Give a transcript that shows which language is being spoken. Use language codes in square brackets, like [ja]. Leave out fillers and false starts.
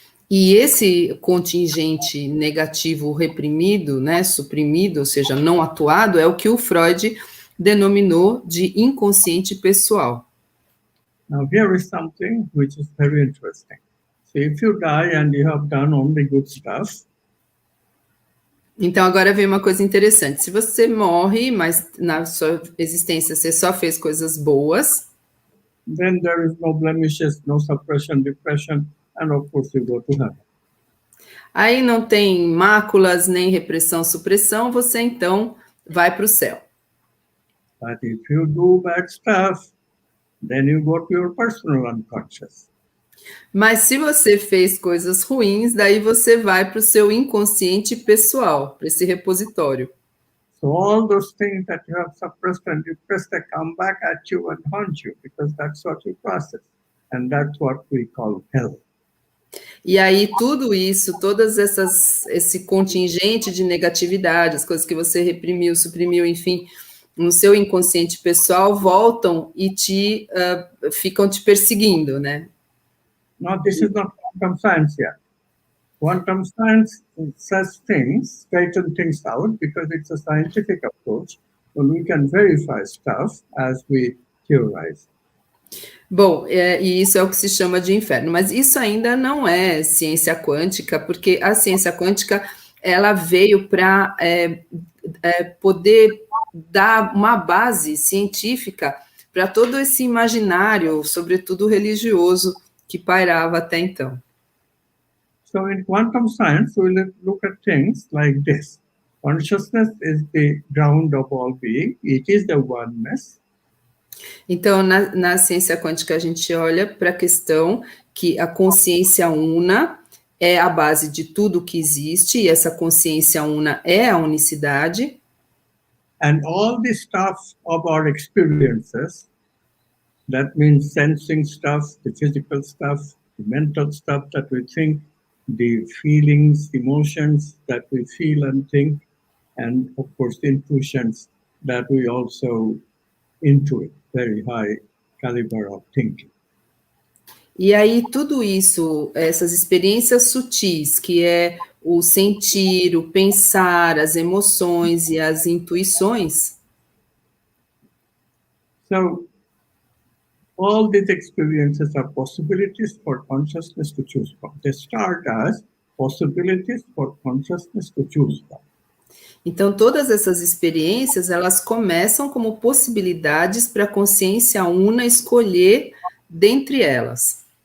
[pt] E esse contingente negativo reprimido, né, suprimido, ou seja, não atuado, é o que o Freud denominou de inconsciente pessoal. [en] Now here is something which is very interesting. So if you die and you have done only good stuff, [pt] então, agora vem uma coisa interessante. Se você morre, mas na sua existência você só fez coisas boas, [en] then there is no blemishes, no suppression, depression, and of course you go to heaven. [pt] Aí não tem máculas, nem repressão, supressão, você então vai para o céu. [en] But if you do bad stuff, then you go to your personal unconscious. [pt] Mas se você fez coisas ruins, daí você vai para o seu inconsciente pessoal, para esse repositório. [en] So all those things that you have suppressed and repressed, they come back at you and haunt you, because that's what you process. And that's what we call hell. [pt] E aí tudo isso, esse contingente de negatividade, as coisas que você reprimiu, suprimiu, enfim, no seu inconsciente pessoal, voltam e ficam te perseguindo, né? [en] Now, this is not quantum science yet. Quantum science says things, straighten things out, because it's a scientific approach, and we can verify stuff as we theorize. [pt] Bom, e isso é o que se chama de inferno, mas isso ainda não é ciência quântica, porque a ciência quântica, ela veio para poder dar uma base científica para todo esse imaginário, sobretudo religioso, que pairava até então. [en] So in quantum science, we look at things like this. Consciousness is the ground of all being. It is the oneness. [pt] Então, na ciência quântica, a gente olha para a questão que a consciência una é a base de tudo que existe, e essa consciência una é a unicidade. [en] And all the stuff of our experiences, that means sensing stuff, the physical stuff, the mental stuff that we think, the feelings, emotions that we feel and think, and of course the intuitions that we also intuit, very high caliber of thinking. [pt] E aí tudo isso, essas experiências sutis, que é o sentir, o pensar, as emoções e as intuições. [en] So all these experiences are possibilities for consciousness to choose from. They start as possibilities for consciousness to choose from. [pt] Então, todas essas experiências, elas começam como possibilidades para a consciência una escolher dentre elas.